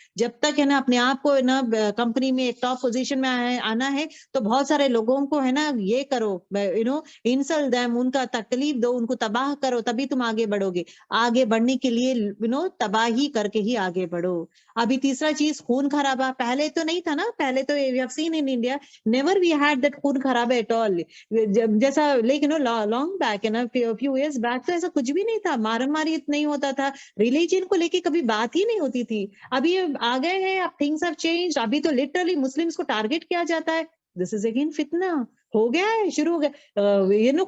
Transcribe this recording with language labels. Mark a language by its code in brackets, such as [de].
[ur] جب تک ہے نا اپنے آپ کو ہے نا کمپنی میں ایک ٹاپ پوزیشن میں آنا ہے تو بہت سارے لوگوں کو ہے نا یہ کرو، [en] insult them, [ur] ان کا تکلیف دو، ان کو تباہ کرو، تبھی تم آگے بڑھو گے. آگے بڑھنے کے لیے تباہی کر کے ہی آگے بڑھو. ابھی تیسرا چیز خون خرابہ، پہلے تو نہیں تھا نا. پہلے تو [en] we have seen in India never we had that [ur] خون خرابہ [en] at all. [ur] جیسا لیکن لانگ بیک ہے نا، [en] few years back [ur] تو ایسا کچھ بھی نہیں تھا، مارم ماری نہیں ہوتا تھا، ریلیجن کو لے کے کبھی بات ہی نہیں ہوتی تھی. ابھی آ گئے ہیں، اب [en] things have changed. [ur] ابھی تو لٹرلی مسلمس کو ٹارگیٹ کیا جاتا ہے. [en] this is again [ur] فتنہ ہو گیا ہے، شروع ہو گیا.